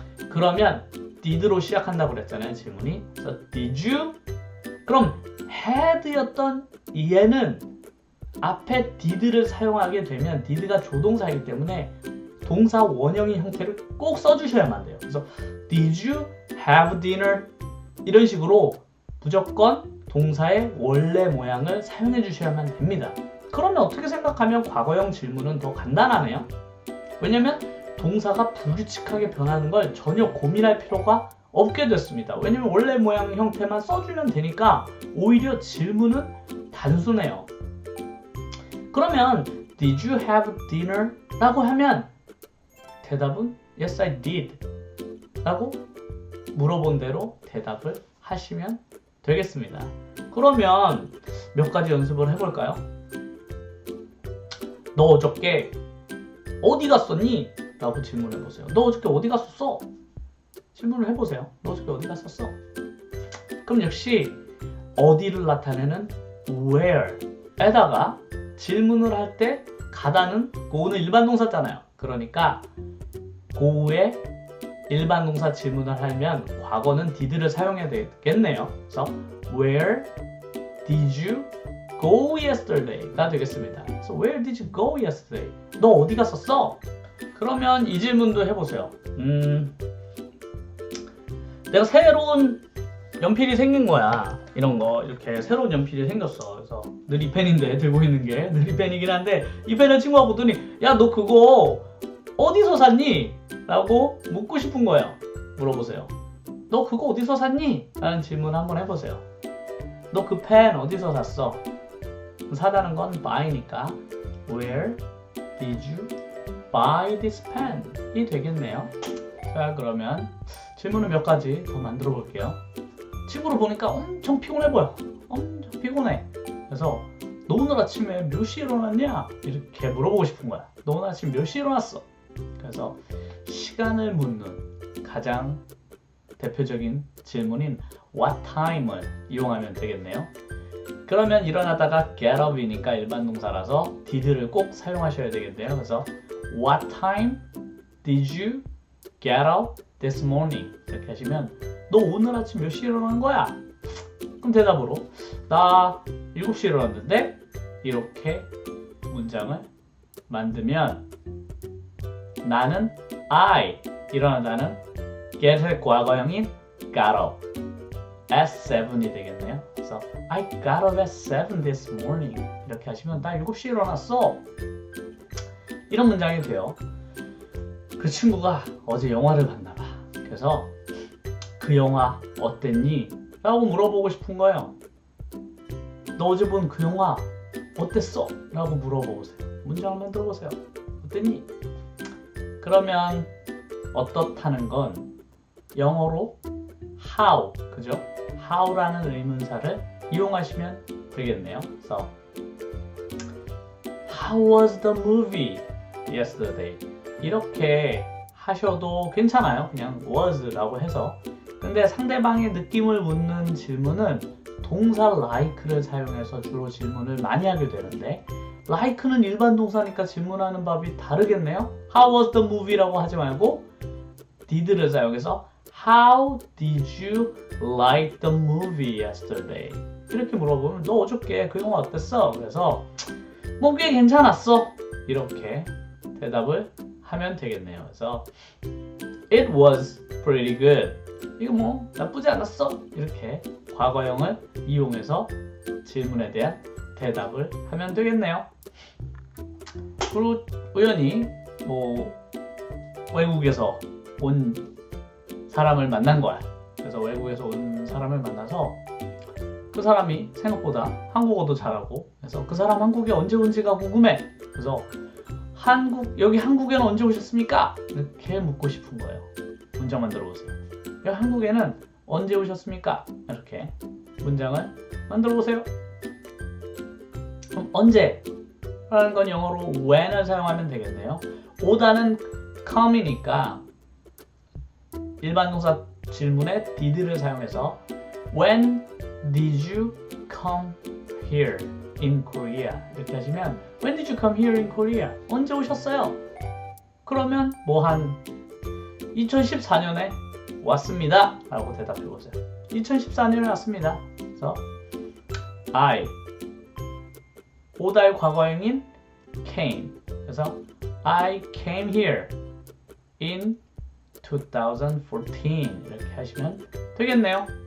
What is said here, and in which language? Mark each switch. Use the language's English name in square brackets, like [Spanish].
[Korean] 그러면 did로 시작한다고 그랬잖아요, 질문이. 그래서 [English] did you? [Korean] 그럼 had였던 얘는 앞에 did를 사용하게 되면 did가 조동사이기 때문에 동사 원형인 형태를 꼭 써주셔야만 돼요. 그래서 [English] did you have dinner? [Korean] 이런 식으로 무조건 동사의 원래 모양을 사용해 주셔야만 됩니다. 그러면 어떻게 생각하면 과거형 질문은 더 간단하네요. 왜냐면 동사가 불규칙하게 변하는 걸 전혀 고민할 필요가 없게 됐습니다. 왜냐면 원래 모양 형태만 써주면 되니까 오히려 질문은 단순해요. 그러면 [English] Did you have dinner? [Korean] 라고 하면 대답은 [English] Yes, I did [Korean] 라고 물어본 대로 대답을 하시면 되겠습니다. 그러면 몇 가지 연습을 해볼까요? 너 어저께 어디 갔었니? 라고 질문해보세요. 너 어저께 어디 갔었어? 질문을 해보세요. 너 어저께 어디 갔었어? 그럼 역시 어디를 나타내는 where에다가 질문을 할 때 가다는 go는 일반 동사잖아요. 그러니까 go의 일반 동사 질문을 하면 과거는 did를 사용해야 되겠네요. 그래서 [English] Where did you go yesterday가 [Korean] 되겠습니다. 그래서 [English] Where did you go yesterday? [Korean] 너 어디 갔었어? 그러면 이 질문도 해보세요. 내가 새로운 연필이 생긴 거야. 이런 거 이렇게 새로운 연필이 생겼어. 그래서 늘 이 펜인데 들고 있는 게 늘 이 펜이긴 한데 이 펜을 친구가 보더니 야 너 그거 어디서 샀니? 라고 묻고 싶은 거예요. 물어보세요. 너 그거 어디서 샀니? 라는 질문 한번 해보세요. 너 그 펜 어디서 샀어? 사다는 건 [English] buy니까 Where did you buy this pen? [Korean] 이 되겠네요. 자 그러면 질문을 몇 가지 더 만들어 볼게요. 친구를 보니까 엄청 피곤해 보여. 엄청 피곤해. 그래서 너 오늘 아침에 몇 시에 일어났냐? 이렇게 물어보고 싶은 거야. 너 오늘 아침 몇 시에 일어났어? 그래서 시간을 묻는 가장 대표적인 질문인 [English] what time [Korean] 을 이용하면 되겠네요. 그러면 일어나다가 [English] get up [Korean] 이니까 일반 동사라서 did를 꼭 사용하셔야 되겠네요. 그래서 [English] what time did you get up this morning? [Korean] 이렇게 하시면 너 오늘 아침 몇 시에 일어난 거야? 그럼 대답으로 나 7시에 일어났는데 이렇게 문장을 만들면 나는 I 일어나다는 get의 과거형인 [English] got up at 7 [Korean] 이 되겠네요. 그래서 [English] I got up at 7 this morning [Korean] 이렇게 하시면 나 7시에 일어났어. 이런 문장이 돼요. 그 친구가 어제 영화를 봤나 봐. 그래서 그 영화 어땠니? 라고 물어보고 싶은 거예요. 너 어제 본 그 영화 어땠어? 라고 물어보세요. 문장을 만들어 보세요. 어땠니? 그러면 어떻다는 건 영어로 how, 그죠? how라는 의문사를 이용하시면 되겠네요. 그래서 [English] How was the movie yesterday? [Korean] 이렇게 하셔도 괜찮아요. 그냥 was라고 해서. 근데 상대방의 느낌을 묻는 질문은 동사 like를 사용해서 주로 질문을 많이 하게 되는데 like는 일반 동사니까 질문하는 법이 다르겠네요. [English] How was the movie [Korean] 라고 하지 말고 [English] did를 [Korean] 사용해서 [English] How did you like the movie yesterday? [Korean] 이렇게 물어보면 너 어저께 그 영화 어땠어? 그래서 뭐 꽤 괜찮았어. 이렇게 대답을 하면 되겠네요. 그래서 [English] It was pretty good. [Korean] 이거 뭐 나쁘지 않았어. 이렇게 과거형을 이용해서 질문에 대한 대답을 하면 되겠네요. 그리고 우연히 뭐 외국에서 온 사람을 만난 거야. 그래서 외국에서 온 사람을 만나서 그 사람이 생각보다 한국어도 잘하고 그래서 그 사람 한국에 언제 온지가 궁금해. 그래서 여기 한국에는 언제 오셨습니까? 이렇게 묻고 싶은 거예요. 문장 만들어 보세요. 여기 한국에는 언제 오셨습니까? 이렇게 문장을 만들어 보세요. 그럼 언제? 라는 건 영어로 when을 사용하면 되겠네요. 오다는 come이니까 일반 동사 질문에 did를 사용해서 when [English] Did you come here in Korea? [Korean] 이렇게 하시면 [English] When did you come here in Korea? [Korean] 언제 오셨어요? 그러면 뭐 한 2014년에 왔습니다 라고 대답해 보세요. 2014년에 왔습니다. 그래서 I 오달 과거형인 came. 그래서 [English] I came here in 2014 [Korean] 이렇게 하시면 되겠네요.